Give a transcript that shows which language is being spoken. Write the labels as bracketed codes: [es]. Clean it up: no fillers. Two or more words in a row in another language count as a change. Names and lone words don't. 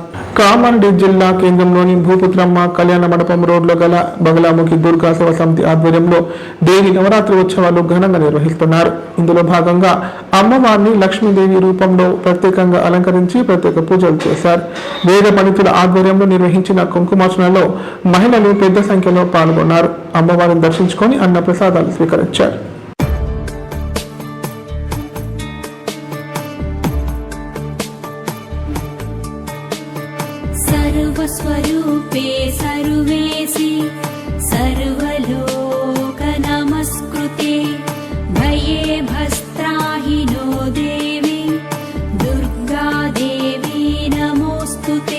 [te] కామారెడ్డి జిల్లా కేంద్రంలోని భూపుత్రమ్మ కళ్యాణ మండపం రోడ్లో గల బగలాముఖి దుర్గా సేవ సమితి ఆధ్వర్యంలో దేవి నవరాత్రి ఉత్సవాలు ఘనంగా నిర్వహిస్తున్నారు. ఇందులో భాగంగా అమ్మవారిని లక్ష్మీదేవి రూపంలో ప్రత్యేకంగా అలంకరించి ప్రత్యేక పూజలు చేశారు. వేద పండితుల ఆధ్వర్యంలో నిర్వహించిన కుంకుమార్చనలో మహిళలు పెద్ద సంఖ్యలో పాల్గొన్నారు. అమ్మవారిని దర్శించుకొని అన్న ప్రసాదాలు స్వీకరించారు. [sa] सर्वस्वरूपे सर्वेसि सर्वलोक नमस्कृते भये भस्त्राहिनो देवी दुर्गा देवी नमोस्तुते.